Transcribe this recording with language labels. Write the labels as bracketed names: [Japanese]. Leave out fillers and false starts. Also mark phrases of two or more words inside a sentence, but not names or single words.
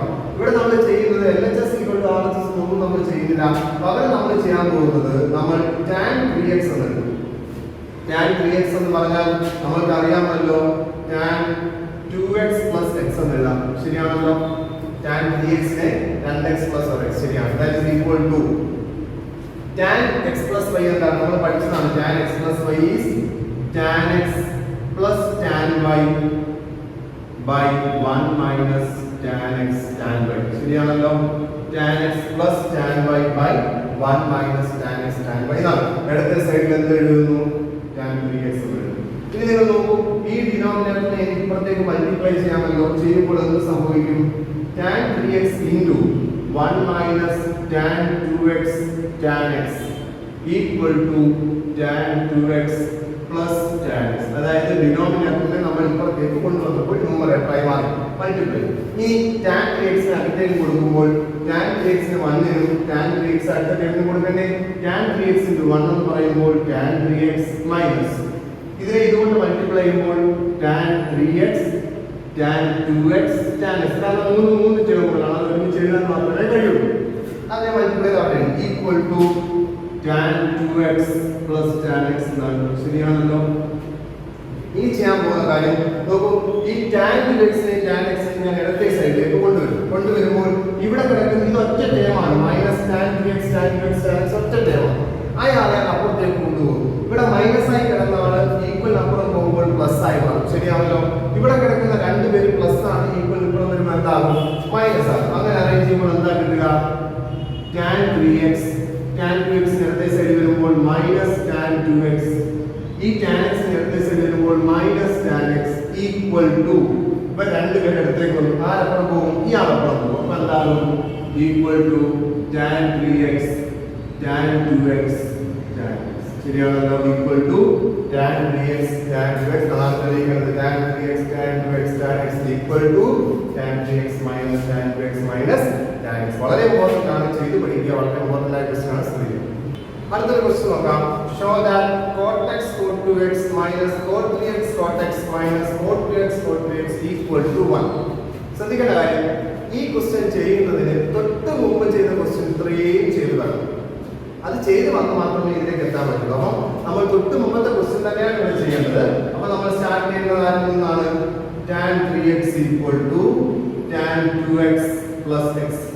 [Malayalam] ഇവിടെ നമ്മൾ ചെയ്യുന്നത് [English] LHS RHS [Malayalam] ഒന്നും നമ്മൾ ചെയ്യുന്നില്ല. പകരം നമ്മൾ ചെയ്യാൻ പോകുന്നത് നമ്മൾ [English] tan 3x [Malayalam] എന്നുണ്ട്. [English] tan 3x [Malayalam] എന്ന് പറഞ്ഞാൽ നമ്മൾക്ക് അറിയാമല്ലോ [English] tan 2x plus x [Malayalam] എന്നെഴുതാം. ശരിയാണല്ലോ? [English] tan 3x [Malayalam] നെ [English] 2x plus x. [Malayalam] ശരിയാണ്. [English] that is equal to tan x plus y [Malayalam] എന്താണ് നമ്മൾ പഠിച്ചതാണ്. [English] tan x plus y is tan x plus tan y by 1 minus tan x tan y. [Malayalam] ശരിയാണല്ലോ? [English] tan x plus tan y by 1 minus tan x tan y. [Malayalam] ഇതാണ് ഇടത്തെ സൈഡിൽ എന്ത് എഴുതുന്നു? [English] tan tan 3x വരും. [Malayalam] ഇനി നിങ്ങൾ നോക്കൂ, ഈ ഡിനോമിനേറ്ററിനെ എനിക്ക് ഇപ്പുറത്തേക്ക് മൾട്ടിപ്ലൈ ചെയ്യാമല്ലോ. ചെയ്യുമ്പോൾ എന്ത് സംഭവിക്കും? [English] tan 3x into 1 minus tan 2x tan x equal to tan 2x plus tan x. [Malayalam] അതായത് ഡിനോമിനേറ്ററിനെ നമ്മൾ ഇപ്പുറത്തേക്ക് കൊണ്ടുവന്നപ്പോൾ ന്യൂമറേറ്ററായി മാറി മൾട്ടിപ്ലൈ. ഈ [English] tan 3x [Malayalam] നെ അകത്തേക്ക് കൊടുക്കുമ്പോൾ [English] tan 3x [Malayalam] ന് 1 നും [English] tan 3x [Malayalam] അടുത്ത ടേമിന് കൊടുക്കണ്ടേ? [English] tan 3x into 1 [Malayalam] എന്ന് പറയുമ്പോൾ [English] tan 3x [Malayalam] മൈനസ് ഇതിനെ ഇതുകൊണ്ട് മൾട്ടിപ്ലൈ ചെയ്യുമ്പോൾ [English] tan 3x tan 2x tan x. [Malayalam] കാരണം മൂന്ന് ടേമുകളാണ്, അത് ഒരുമിച്ച് എഴുതാൻ മാത്രമേ കഴിയുള്ളൂ. അതിനെ മൾട്ടിപ്ലൈ ചെയ്താൽ [English] equal to tan 2x plus tan x [Malayalam] എന്നാണ്. ശരിയാണല്ലോ. ഇനി ചെയ്യാൻ പോകുന്ന കാര്യം നോക്കൂ, ഈ [English] tan 2x [Malayalam] നെ [English] tan x [Malayalam] നെ ഞാൻ ഇടത്തെ സൈഡിലേക്ക് കൊണ്ടുവരുമ്പോൾ ഇവിടെ കിടക്കുന്ന ഇത് ഒറ്റ ടേമാണ്. [English] മൈനസ് tan 3x tan 2x tan x [Malayalam] ഒറ്റ ടേമാണ്. അയാളെ അപ്പുറത്തേക്ക് കൊണ്ടുപോകും. ഇവിടെ മൈനസ് ആയി കിടന്ന ആള് ഈക്വൽ അപ്പുറം പോകുമ്പോൾ പ്ലസ് ആയി മാറും. ശരിയാണല്ലോ. ഇവിടെ കിടക്കുന്ന രണ്ടുപേരും പ്ലസ് ആണ്, ഈക്വൽ ഇപ്പുറം വരുമ്പോൾ എന്താകും? മൈനസ് ആകും. അങ്ങനെ അറേഞ്ച് ചെയ്യുമ്പോൾ എന്താ കിട്ടുക? [English] tan 3x tan 2x [Malayalam] ഇടത്തെ സൈഡിൽ വരുമ്പോൾ [English] minus tan 2x, [Malayalam] ഈ [English] tan x [Malayalam] ഇടത്തെ സൈഡിൽ വരുമ്പോൾ [English] minus tan x equal to [Malayalam] ഇപ്പൊ രണ്ടുപേരും ഇടത്തേക്ക് വന്നു. ആരപ്പുറം പോകും? ഈ ആളപ്പുറം പോകും. അപ്പൊ എന്താകും? [English] equal to tan 3x tan 2x tan x. ശരിയാണല്ലോ. equal to tan 3x tan 2x. [Malayalam] അതാണ് തെളിയിക്കുന്നത്. [English] tan 3x tan 2x tan x equal to tan 3x മൈനസ് tan 2x മൈനസ് tan x. [Malayalam] വളരെ ഇമ്പോർട്ടന്റ് ആണ്, ചെയ്ത് പഠിക്കുക. വളരെ ഇമ്പോർട്ടന്റ് ആയ ക്വസ്റ്റ്യൻ ആണ്. ശ്രദ്ധിക്കുക. അടുത്തൊരു ക്വസ്റ്റ്യൻ നോക്കാം. [English] show that cot x cot 2x minus cot 3x cot x minus cot 2x cot 3x equal to 1. [Malayalam] ശ്രദ്ധിക്കേണ്ട കാര്യം, ഈ ക്വസ്റ്റ്യൻ ചെയ്യുന്നതിന് തൊട്ട് മുമ്പ് ചെയ്ത ക്വസ്റ്റ്യൻ ഇത്രയും ചെയ്തു വേണം. അത് ചെയ്ത് വന്ന് മാത്രമേ ഇതിലേക്ക് എത്താൻ പറ്റുള്ളൂ. അപ്പം നമ്മൾ തൊട്ട് മുമ്പത്തെ ക്വസ്റ്റ്യൻ തന്നെയാണ് ഇവിടെ ചെയ്യേണ്ടത്. അപ്പൊ നമ്മൾ സ്റ്റാർട്ട് ചെയ്യുന്നത് ആരിൽ നിന്നാണ്? [English] tan 3x equal to tan 2x plus x.